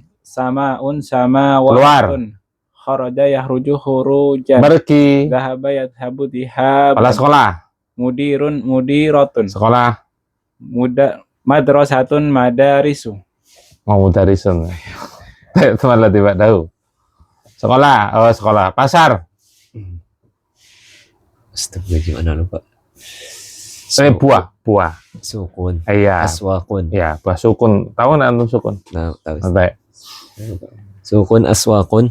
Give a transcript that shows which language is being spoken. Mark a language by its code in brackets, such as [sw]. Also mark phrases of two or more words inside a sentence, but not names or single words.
[ar] سماءٌ سماواتٌ. خرج يخرج خروجاً. [id] Pergi. [ar] ذهب يذهب [id] Kepala [ar] dhihaban. [id] sekolah. [ar] مديرٌ مديرةٌ. [id] Sekolah. [ar] مدرسةٌ مدارسُ. Mau dari sun. ما الذي بعده. [id] Sekolah. Oh, sekolah. Pasar. Astagfirullah, gimana lupa. Buah. Buah. Sukun. Iya. [ar] Aswakun. [id] Ya, buah sukun. Tahu nggak antum sukun? Nah, tahu. Sampai. Sukun aswakun.